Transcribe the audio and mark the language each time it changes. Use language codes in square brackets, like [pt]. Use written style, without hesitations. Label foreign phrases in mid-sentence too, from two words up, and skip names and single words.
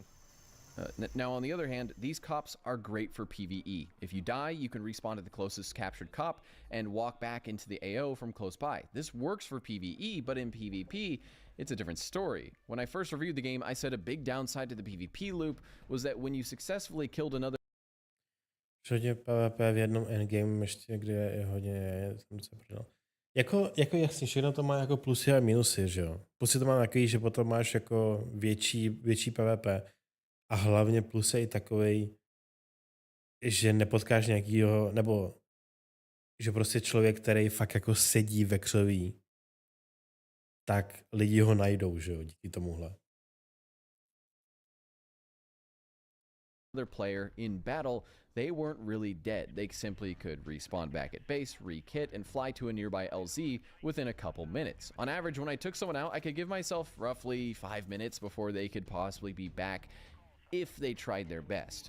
[en] Now, on the other hand, these cops are great for PvE. If you die, you can respawn to the closest captured cop and walk back into the AO from close by. This works for PvE, but in PvP, it's a different story. When I first reviewed the game, I said a big downside to the PvP loop was that when you successfully killed another... [cs] Hodně PvP v jednom endgame ještě, kde je hodně... Jako jasně, všechno to má jako plusy a minusy, že jo. Plusy to má takový, že potom máš jako větší PvP. A hlavně plus je i takovej, že nepotkáš nějakýho, nebo že prostě člověk, který fakt jako sedí ve křoví, tak lidi ho najdou, že jo, díky tomuhle. [en] Other player in battle, they weren't really dead. They simply could respawn back at base, re-kit, and fly to a nearby LZ within a couple minutes. On average, when I took someone out, I could give myself roughly 5 minutes before they could possibly be back if they tried their best.